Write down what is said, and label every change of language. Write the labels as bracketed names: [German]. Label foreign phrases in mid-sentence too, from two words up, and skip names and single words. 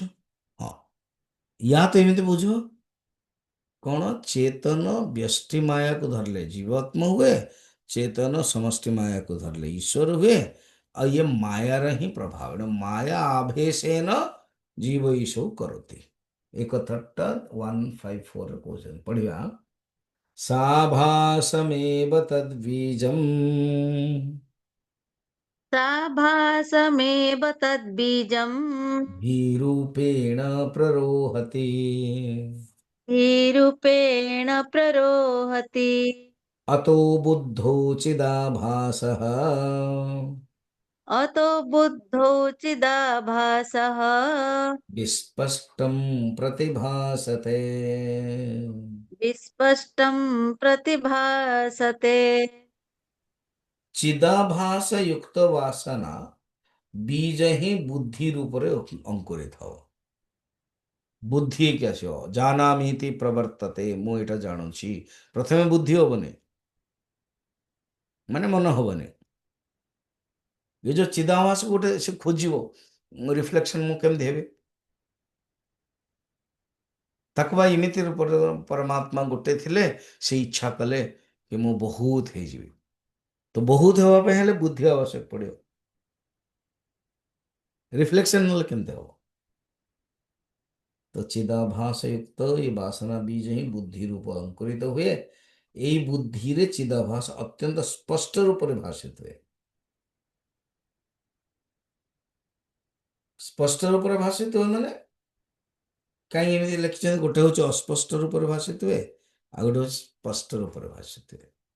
[Odia] ହଁ, ୟା ତ ଏମିତି ବୁଝ କ'ଣ, ଚେତନ ବ୍ୟଷ୍ଟି ମାୟାକୁ ଧରିଲେ ଜୀବାତ୍ମା ହୁଏ, ଚେତନ ସମଷ୍ଟି ମାୟାକୁ ଧରିଲେ ଈଶ୍ୱର ହୁଏ। ଆଉ ଇଏ ମାୟାର ହିଁ ପ୍ରଭାବ, ମାୟା ଆଭେଶେନ ଜୀବ ଈଶଉ କରନ୍ତି। ଏ କଥାଟା 154ରେ କହୁଛନ୍ତି, ପଢିବା। [Sanskrit] ସାଭାସମେବ ତଦ୍ବୀଜମ୍ साभासमेव तद्बीजम् भीरूपेण प्ररोहति, धीरूपेण प्ररोहति। अतो बुद्धो चिदाभासः अतो बुद्धौ चिदाभासः विस्पष्टं प्रतिभासते। विस्पष्टं प्रतिभासते। [Odia] ଚିଦାଭାସ ଯୁକ୍ତ ବାସନା ବୀଜ ହିଁ ବୁଦ୍ଧି ରୂପରେ ଅଙ୍କୁରିତ ହବ। ବୁଦ୍ଧି ହେଇକି ଆସିବ, [Sanskrit] ଜାନାମିତି ପ୍ରବର୍ତ୍ତତେ, [Odia] ମୁଁ ଏଇଟା ଜାଣୁଛି। ପ୍ରଥମେ ବୁଦ୍ଧି ହବନି, ମାନେ ମନ ହବନି। ଏ ଯୋଉ ଚିଦାଭାସ ଗୋଟେ ସେ ଖୋଜିବ ରିଫ୍ଲେକ୍ସନ, ମୁଁ କେମିତି ହେବି। ତାକୁ ବା ଏମିତି ରୂପରେ ପରମାତ୍ମା ଗୋଟେ ଥିଲେ, ସେ ଇଚ୍ଛା କଲେ କି ମୁଁ ବହୁତ ହେଇଯିବି। ତ ବହୁତ ହେବା ପାଇଁ ହେଲେ ବୁଦ୍ଧି ଆବଶ୍ୟକ ପଡ଼ିବ, ରିଫ୍ଲେକ୍ସନ ନହେଲେ କେମିତି ହବ। ତ ଚିଦାଭାସ ଯୁକ୍ତ ଏ ବାସନା ବୀଜ ହିଁ ବୁଦ୍ଧି ରୂପ ଅଙ୍କୁରିତ ହୁଏ। ଏଇ ବୁଦ୍ଧିରେ ଚିଦାଭାସ ଅତ୍ୟନ୍ତ ସ୍ପଷ୍ଟ ରୂପରେ ଭାଷିତ ହୁଏ। ସ୍ପଷ୍ଟ ରୂପରେ ଭାଷିତ ହୁଏ ମାନେ, କାହିଁ ଏମିତି ଲେଖିଛନ୍ତି, ଗୋଟେ ହଉଛି ଅସ୍ପଷ୍ଟ ରୂପରେ ଭାଷିତ ହୁଏ, ଆଉ ଗୋଟେ ହଉଛି ସ୍ପଷ୍ଟ ରୂପରେ ଭାଷିତ ହୁଏ।